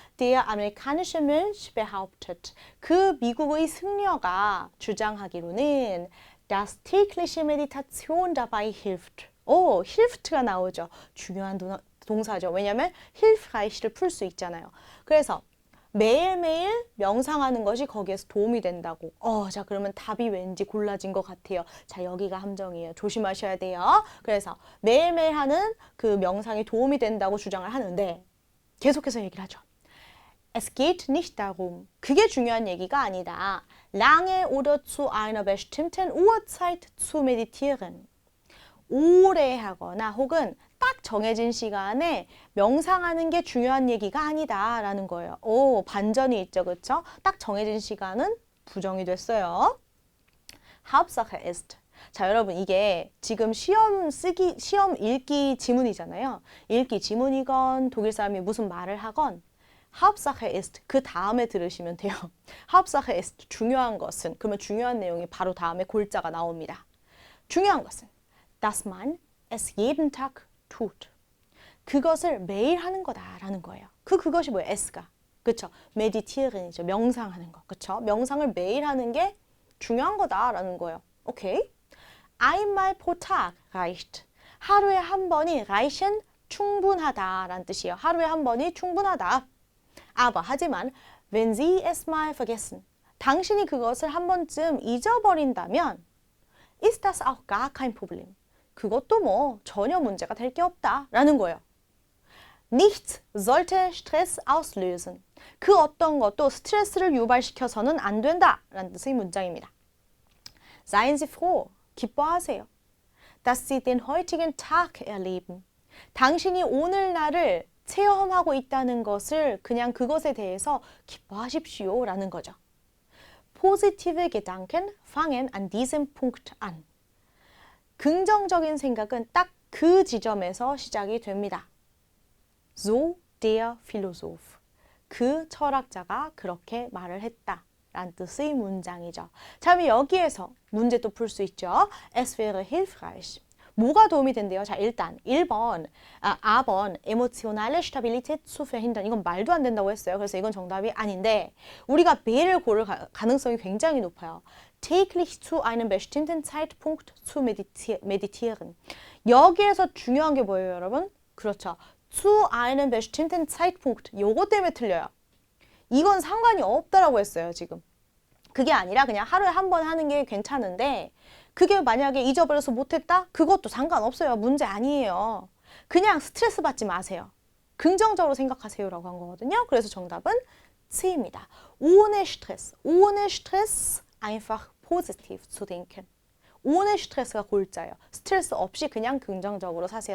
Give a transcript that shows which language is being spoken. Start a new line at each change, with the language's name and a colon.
German: Der amerikanische Mönch behauptet.
Korean: 그 미국의 승려가 주장하기로는
German: dass tägliche Meditation dabei hilft.
Korean: 오, hilft가 나오죠. 중요한 동사죠. 왜냐하면 hilfreich를 풀 수 있잖아요. 그래서 매일매일 명상하는 것이 거기에서 도움이 된다고. 자, 그러면 답이 왠지 골라진 것 같아요. 자, 여기가 함정이에요. 조심하셔야 돼요. 그래서 매일매일 하는 그 명상이 도움이 된다고 주장을 하는데 계속해서 얘기를 하죠.
German: Es geht nicht darum.
Korean: 그게 중요한 얘기가 아니다.
German: Lange oder zu einer bestimmten Uhrzeit zu meditieren.
Korean: 오래 하거나 혹은 딱 정해진 시간에 명상하는 게 중요한 얘기가 아니다라는 거예요. 오, 반전이 있죠, 그렇죠? 딱 정해진 시간은 부정이 됐어요.
German: Hauptsache ist.
Korean: 자, 여러분 이게 지금 시험 읽기 지문이잖아요. 읽기 지문이건 독일 사람이 무슨 말을 하건
German: Hauptsache ist
Korean: 그 다음에 들으시면 돼요.
German: Hauptsache ist
Korean: 중요한 것은 그러면 중요한 내용이 바로 다음에 골자가 나옵니다. 중요한 것은
German: dass man es jeden Tag tut.
Korean: 그것을 매일 하는 거다라는 거예요. 그것이 뭐예요? es가. 그렇죠? meditieren이죠. 명상하는 거. 그렇죠? 명상을 매일 하는 게 중요한 거다라는 거예요.
German: 오케이? einmal pro Tag reicht.
Korean: 하루에 한 번이 reichen 충분하다라는 뜻이에요. 하루에 한 번이 충분하다.
German: aber
Korean: 하지만
German: wenn Sie es mal vergessen.
Korean: 당신이 그것을 한 번쯤 잊어버린다면
German: ist das auch gar kein Problem.
Korean: 그것도 뭐 전혀 문제가 될 게 없다라는 거예요.
German: Nichts sollte Stress auslösen.
Korean: 그 어떤 것도 스트레스를 유발시켜서는 안 된다라는 뜻의 문장입니다.
German: Seien Sie froh.
Korean: 기뻐하세요.
German: Dass Sie den heutigen Tag erleben.
Korean: 당신이 오늘날을 체험하고 있다는 것을 그냥 그것에 대해서 기뻐하십시오라는 거죠.
German: Positive Gedanken fangen an diesem Punkt an.
Korean: 긍정적인 생각은 딱 그 지점에서 시작이 됩니다.
German: So der Philosoph.
Korean: 그 철학자가 그렇게 말을 했다. 라는 뜻의 문장이죠. 자, 여기에서 문제도 풀 수 있죠.
German: Es wäre hilfreich.
Korean: 뭐가 도움이 된대요? 자, 일단 1번, A번
German: emotionale Stabilität zu verhindern.
Korean: 이건 말도 안 된다고 했어요. 그래서 이건 정답이 아닌데 우리가 B를 고를 가능성이 굉장히 높아요.
German: täglich zu einem bestimmten Zeitpunkt zu meditieren.
Korean: 여기에서 중요한 게 뭐예요, 여러분? 그렇죠.
German: zu einem bestimmten Zeitpunkt.
Korean: 요거 때문에 틀려요. 이건 상관이 없다라고 했어요, 지금. 그게 아니라 그냥 하루에 한 번 하는 게 괜찮은데 그게 만약에 잊어버려서 못했다? 그것도 상관없어요. 문제 아니에요. 그냥 스트레스 받지 마세요. 긍정적으로 생각하세요라고 한 거거든요. 그래서 정답은 C입니다.
German: Ohne Stress einfach positiv zu denken. ohne Stress
Korean: 가 골자예요. 스트레스 없이 그냥 긍정적으로 사세요.